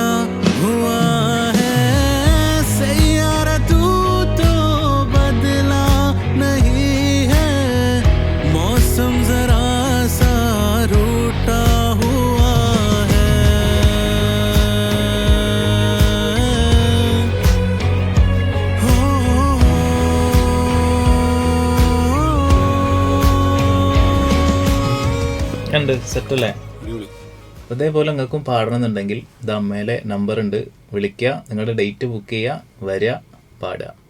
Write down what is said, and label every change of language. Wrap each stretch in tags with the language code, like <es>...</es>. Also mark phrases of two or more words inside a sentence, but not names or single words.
<hi>हुआ है सैयारा तू तो बदला नहीं है मौसम जरा सा रूठा हुआ है</hi> <ml>ഉണ്ട് സെറ്റല്ലേ. അതേപോലെ നിങ്ങൾക്കും പാടണമെന്നുണ്ടെങ്കിൽ ഇത് അമ്മയിലെ നമ്പർ ഉണ്ട്, വിളിക്കുക, നിങ്ങളുടെ ഡേറ്റ് ബുക്ക് ചെയ്യുക, വരിക, പാടുക.</ml>